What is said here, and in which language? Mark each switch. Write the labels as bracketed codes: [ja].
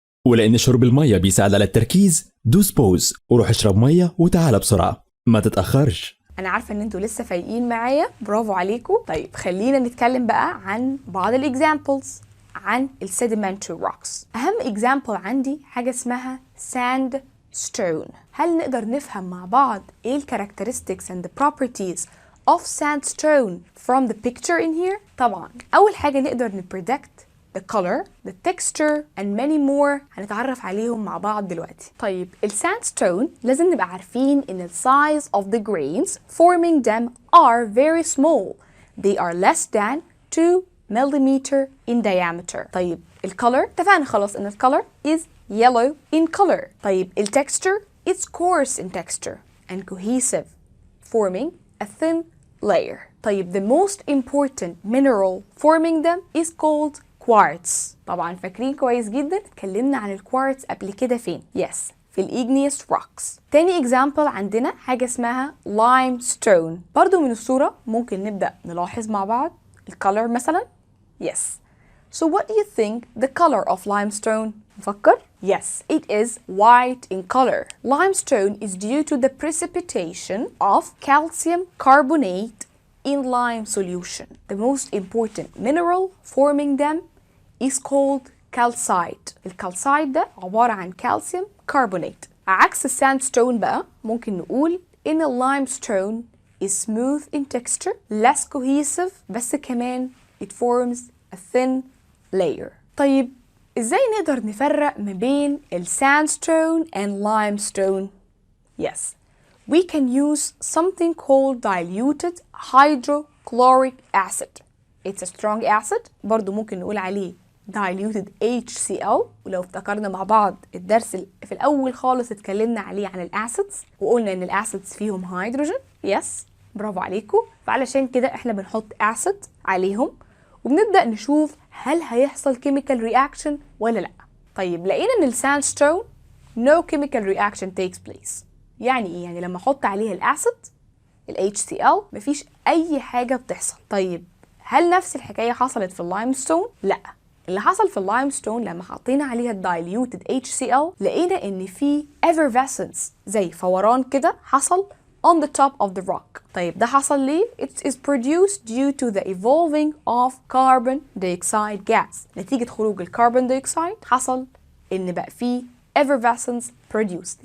[ar] ولأن شرب المية بيساعد على التركيز دوس بوز وروح اشرب مية وتعالى بسرعة ما تتأخرش. انا عارفة ان انتوا لسه فايقين معايا برافو عليكم. طيب خلينا نتكلم بقى عن بعض الاكزامبلز عن ال sedimentary rocks. أهم example عندي حاجة اسمها sandstone. هل نقدر نفهم مع بعض إيه ال [en] characteristics and the properties of sandstone from the picture in here؟ [ar] طبعا أول حاجة نقدر [en] predict the color, the texture and many more [ar] هنتعرف عليهم مع بعض دلوقتي. طيب ال [en] sandstone [ar] لازم نبقى عارفين إن ال [en] size of the grains forming them are very small. They are less than 2 millimeter in diameter. طيب الcolor اتفقنا خلاص ان الcolor is yellow in color. [ar] طيب [en] الtexture it's coarse in texture and cohesive forming a thin layer. [ar] طيب [en] the most important mineral forming them is called quartz. [ar] طبعا فاكرين كويس جدا اتكلمنا عن الكوارتز قبل كده فين؟ [en] yes [ar] في الإيجنيوس rocks. تاني example عندنا حاجة اسمها limestone. برضو من الصورة ممكن نبدأ نلاحظ مع بعض الcolor مثلا. [en] yes. So what do you think the color of limestone? [ar] نفكر. [en] yes, it is white in color. Limestone is due to the precipitation of calcium carbonate in lime solution. The most important mineral forming them is called calcite. [ar] الكالسايت ده عبارة عن calcium carbonate. عكس الساندستون بقى ممكن نقول [en] إن limestone is smooth in texture, less cohesive, [ar] بس كمان [en] it forms a thin layer. [ar] طيب إزاي نقدر نفرق ما بين [en] sandstone and limestone؟ Yes, we can use something called diluted hydrochloric acid. It's a strong acid. [ar] برضو ممكن نقول عليه diluted HCl. ولو افتكرنا مع بعض الدرس في الأول خالص اتكلمنا عليه عن الأسيدز وقلنا إن الأسيدز فيهم هيدروجين. يس، برافو عليكم. فعلشان كده احنا بنحط أسيد عليهم وبنبدأ نشوف هل هيحصل [en] chemical reaction [ar] ولا لأ. طيب لقينا إن [en] sandstone no chemical reaction takes place. [ar] يعني إيه؟ يعني لما أحط عليها الأسيد HCl مفيش أي حاجة بتحصل. طيب هل نفس الحكاية حصلت في اللايمستون؟ لأ. اللي حصل في اللايمستون لما حطينا عليها diluted HCl لقينا إن في effervescence زي فوران كده حصل [en] on the top of the rock. [ar] طيب ده حصل ليه؟ [en] It is produced due to the evolving of carbon dioxide gas. [ar] نتيجة خروج الكربون دايوكسيد حصل إن بقى فيه [en] effervescence produced.